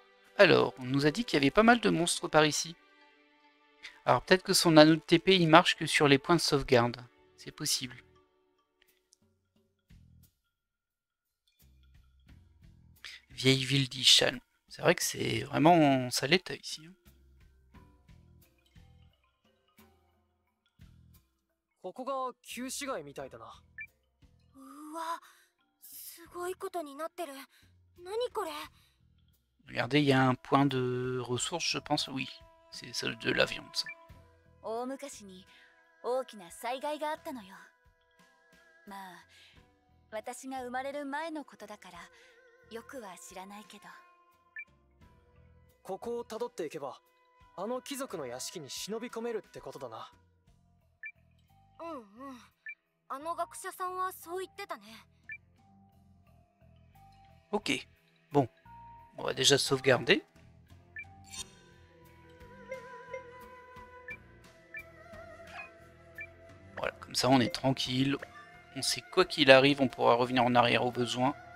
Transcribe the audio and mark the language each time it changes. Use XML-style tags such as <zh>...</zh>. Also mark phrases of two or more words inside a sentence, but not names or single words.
<fr>Alors, on nous a dit qu'il y avait pas mal de monstres par ici. Alors peut-être que son anneau de TP il marche que sur les points de sauvegarde. C'est possible. Vieille ville d'Ishan. C'est vrai que c'est vraiment en sale état ici.</fr> <ja>ここが旧市街みたいだな。うわ、すごいことになってる。何これ？</ja> <fr>Regardez, il y a un point de ressources, je pense, oui. C'est celle de la viande, ça.</fr> <ja>大昔に大きな災害があったのよ。まあ、私が生まれる前のことだからよくは知らないけど。ここを辿っていけば、あの貴族の屋敷に忍び込めるってことだな。うんうん。あの学者さんはそう言ってたね。</ja> <fr>Ok. Bon. On va déjà sauvegarder. Voilà, comme ça on est tranquille. On sait quoi qu'il arrive, on pourra revenir en arrière au besoin.</fr>